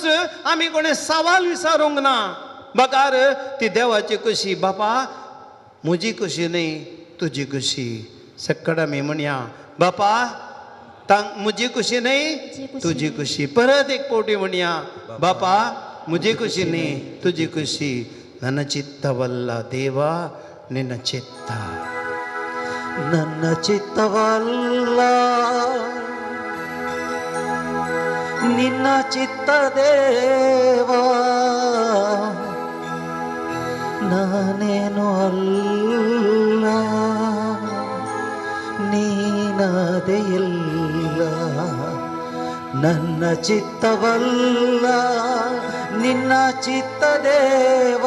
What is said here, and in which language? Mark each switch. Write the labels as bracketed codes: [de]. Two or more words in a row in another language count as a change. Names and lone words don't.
[kok] आमी कोणे सवाल विचारूंक ना बकार ती देवाची कशी बापा म्हजी कशी न्ही तुजी कशी सक्कड आमी म्हणया बापा म्हजी कशी न्ही तुजी कशी परत एक पावटी म्हणया बापा म्हजी कशी न्ही तुजी कशी [kn] ನನ್ನ ಚಿತ್ತವಲ್ಲ ದೇವಾ ನಿನ್ನ ಚಿತ್ತ ನನ್ನ ಚಿತ್ತವಲ್ಲ ನಿನ್ನ ಚಿತ್ತ ದೇವಾ ನಾನೇನು ಅಲ್ಲ ನೀನದೇ ಇಲ್ಲ ನನ್ನ ಚಿತ್ತವಲ್ಲ ನಿನ್ನ ಚಿತ್ತ ದೇವಾ